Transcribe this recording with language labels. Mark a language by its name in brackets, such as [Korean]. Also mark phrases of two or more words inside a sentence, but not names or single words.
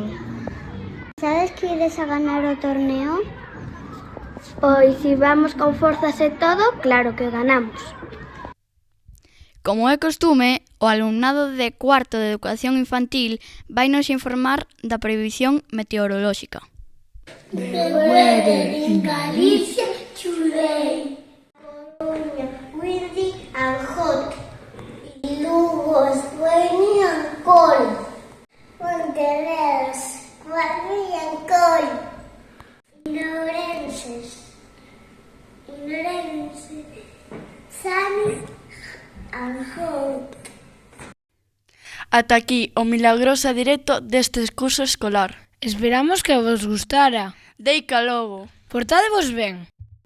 [Galician] Sabes que ides a ganar o torneo? Pois se vamos con forzas e todo, claro que ganamos. Como é costume, o alumnado de cuarto de Educación Infantil vainos informar da previsión meteorolóxica. [English] The weather in Galicia today. Windy and hot. Lugo is rainy and cold. Ponteveras, rainy and cold. Ourense, sunny and hot. [Galician] Ata aquí o milagroso directo deste curso escolar. Esperamos que vos gustara. Deica logo. Portádevos ben.